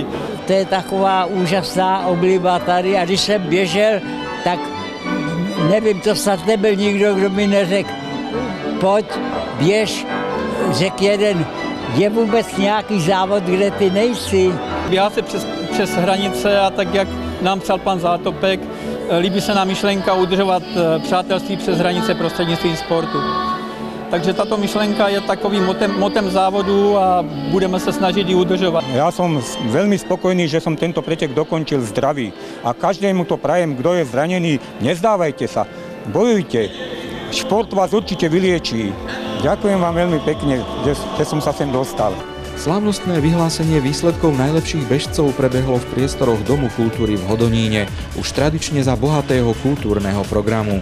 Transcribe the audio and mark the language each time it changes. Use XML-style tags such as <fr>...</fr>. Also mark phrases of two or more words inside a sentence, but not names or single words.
<cs>To je taková úžasná obliba tady a když jsem běžel, tak nevím, to snad nebyl nikdo, kdo mi neřekl, pojď, běž, řekl jeden, je vůbec nějaký závod, kde ty nejsi. Běhá se přes hranice a tak, jak nám psal pan Zátopek, líbí se nám myšlenka udržovat přátelství přes hranice prostřednictvím sportu. Takže tato myšlenka je takovým motem závodu a budeme se snažit ji udržovat.</cs> <sk>Ja som veľmi spokojný, že som tento pretek dokončil zdravý a každému to prajem, kto je zranený, nezdávajte sa, bojujte, šport vás určite vyliečí. Ďakujem vám veľmi pekne, že som sa sem dostal. Slávnostné vyhlásenie výsledkov najlepších bežcov prebehlo v priestoroch Domu kultúry v Hodoníne, už tradične za bohatého kultúrneho programu.</sk>